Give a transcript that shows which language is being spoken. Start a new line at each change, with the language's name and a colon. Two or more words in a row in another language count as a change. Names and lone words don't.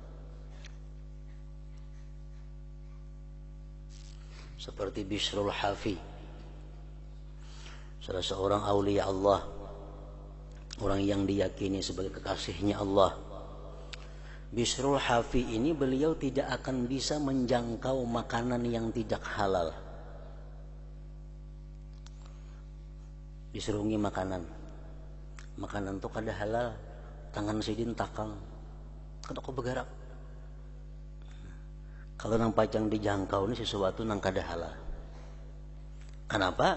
Indonesian: Seperti Bishrul Hafi, salah seorang aulia Allah, orang yang diyakini sebagai kekasihnya Allah. Bishrul Hafi ini beliau tidak akan bisa menjangkau makanan yang tidak halal.
Banjar: Diserungi makanan itu kada halal, tangan sidin takang, kada kau bergerak. Kalau nang pacang dijangkau ini sesuatu nang kada halal.
Indonesian: Kenapa?